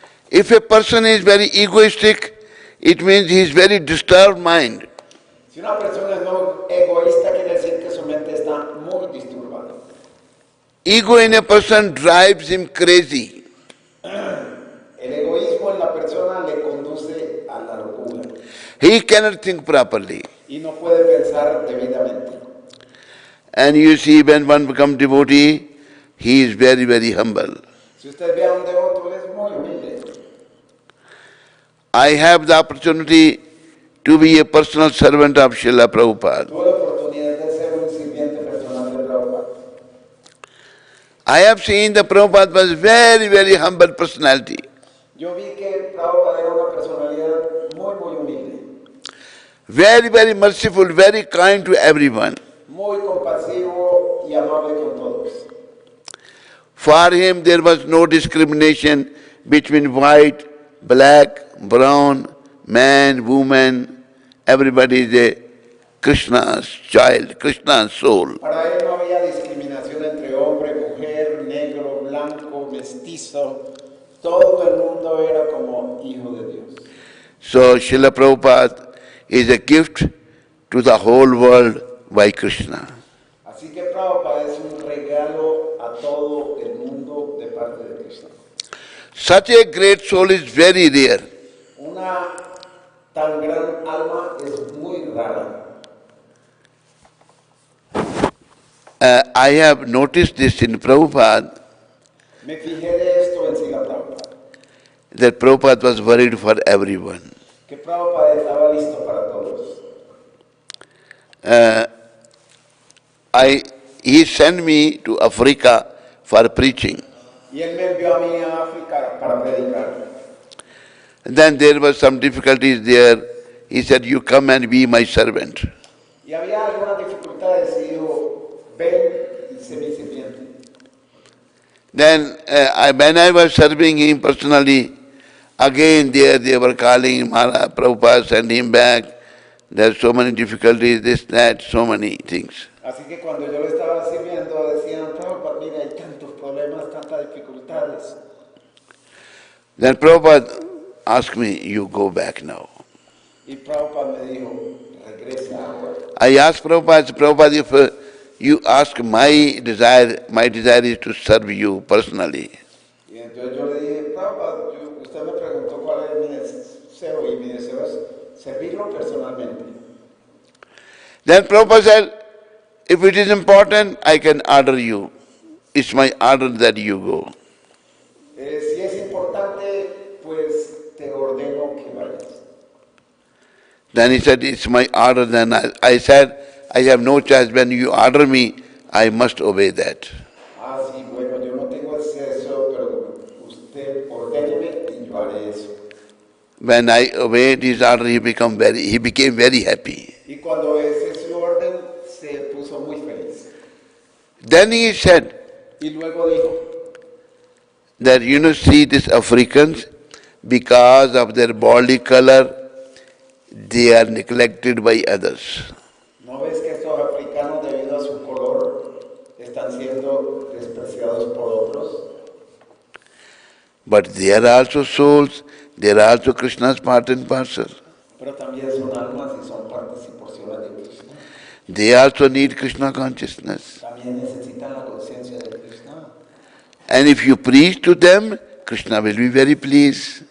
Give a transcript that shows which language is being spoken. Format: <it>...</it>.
<en>If a person is very egoistic, it means he is very disturbed mind.</en> <es>Si una persona es no egoísta, quiere decir que su mente está muy disturbada.</es> <en>Ego in a person drives him crazy.</en> <es>El egoísmo en la la persona le conduce a la locura.</es> <en>He cannot think properly.</en> <es>Y no puede pensar debidamente.</es> <en>And you see, when one becomes devotee, he is very, very humble.</en> <es>Si usted ve a un devoto, él es muy humilde.</es> <en>I have the opportunity to be a personal servant of Srila Prabhupada.</en> <es>Tuve la oportunidad de ser un sirviente personal de Prabhupada.</es> <en>I have seen the Prabhupada was very, very humble personality.</en> <es>Yo vi que Prabhupada era una personalidad muy, muy humilde.</es> <en>Very, very merciful, very kind to everyone.</en> <es>Muy compasivo y amable con todos.</es> <en>For him there was no discrimination between white, black, brown, man, woman. Everybody is a Krishna's child, Krishna's soul.</en> <es>Para él no había discriminación entre hombre, mujer, negro, blanco, mestizo. Todo el mundo era como hijo de Dios.</es> <en>So Srila Prabhupada is a gift to the whole world by Krishna.</en> <es>Así que Prabhupada es un regalo a todo el mundo de parte de Krishna.</es> <en>Such a great soul is very rare.</en> <es>Una tan gran alma es muy rara.</es> <en>I have noticed this in Prabhupada,</en> <es>Me fijé de esto en Srila Prabhupada,</es> <en>that Prabhupada was worried for everyone.</en> <es>que Prabhupada estaba listo para todos.</es> <en>He sent me to Africa for preaching.</en> <es>Y él me envió a mí a África para predicar.</es> <en>And then there were some difficulties there. He said, you come and be my servant.</en> <es>Y había algunas dificultades y dijo, ven y sé mi sirviente.</es> <en>Then when I was serving him personally, again there they were calling Maharaj Prabhupada, send him back. There's so many difficulties, this, that, so many things.</en> <es>Así que cuando yo le estaba sirviendo decían, Prabhupada, mira, hay tantos problemas, tantas dificultades.</es> <en>Then Prabhupada asked me, you go back now.</en> <es>Y Prabhupada me dijo, regresa ahora.</es> <en>I asked Prabhupada, if you ask my desire is to serve you personally.</en> <es>Y entonces yo le dije, Prabhupada, usted me preguntó cuál es mi deseo y mi deseo es servirlo personalmente.</es> <en>Then Prabhupada said, if it is important, I can order you. It's my order that you go.</en> <es>Si es importante, pues te ordeno que vayas.</es> <en>Then he said, it's my order. Then I said, I have no choice. When you order me, I must obey that.</en> <es>Ah, sí, bueno, yo no tengo acceso, pero usted ordéneme y yo haré eso.</es> <en>When I obeyed his order, he became very happy.</en> <es>Y cuando ese es su orden, se puso muy feliz.</es> <en>Then he said</en> <es>Y luego dijo,</es> <en>that, see these Africans, because of their body color, they are neglected by others.</en> <es>¿no ves que estos africanos, debido a su color, están siendo despreciados por otros?</es> <en>But they are also souls, they are also Krishna's part and parcel.</en> <es>Pero también son almas y son partes y porciones de Krishna.</es> <en>They also need Krishna consciousness.</en> <es>También necesitan la conciencia de Krishna.</es> <en>And if you preach to them, Krishna will be very pleased.</en>